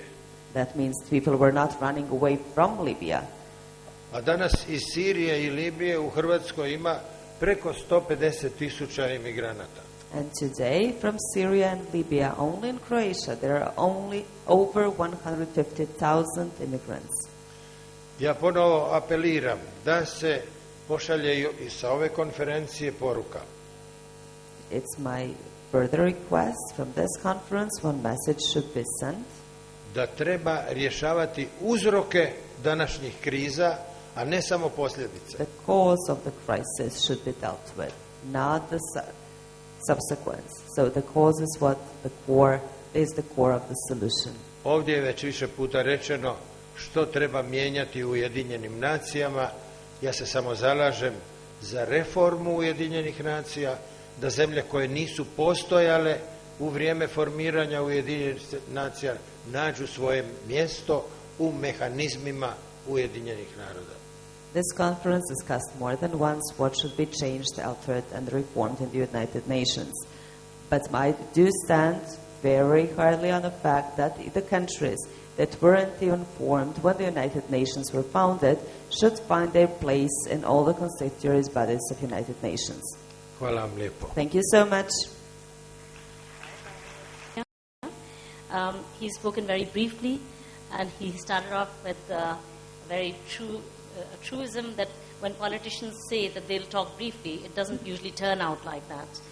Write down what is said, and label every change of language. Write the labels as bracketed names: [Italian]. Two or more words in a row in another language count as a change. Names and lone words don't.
[English] That means people were not running away from Libya. [Croatian] A danas iz Sirije i Libije u Hrvatskoj ima preko 150.000 imigranata. [English] And today, from Syria and Libya, only in Croatia, there are only over 150,000 immigrants. [Croatian] Ja ponovo apeliram da se pošalje i sa ove konferencije poruka. [English] It's my further request from this conference, one message should be sent. [Croatian] Da treba rješavati uzroke današnjih kriza, a ne samo posljedice. [English] The cause of the crisis should be dealt with, not the subsequence. So the cause is the core of the solution. [Croatian] Ovdje je već više puta rečeno što treba mijenjati u Ujedinjenim nacijama. Ja se samo zalažem za reformu Ujedinjenih nacija, da zemlje koje nisu postojale u vrijeme formiranja Ujedinjenih nacija nađu svoje mjesto u mehanizmima Ujedinjenih naroda. [English] This conference discussed more than once what should be changed, altered, and reformed in the United Nations. But I do stand very hardly on the fact that the countries that weren't even formed when the United Nations were founded should find their place in all the constituent bodies of United Nations. [Croatian] Hvala vam lijepo. [English] Thank you so much. He's spoken very briefly, and he started off with a very truism that when politicians say that they'll talk briefly, it doesn't usually turn out like that.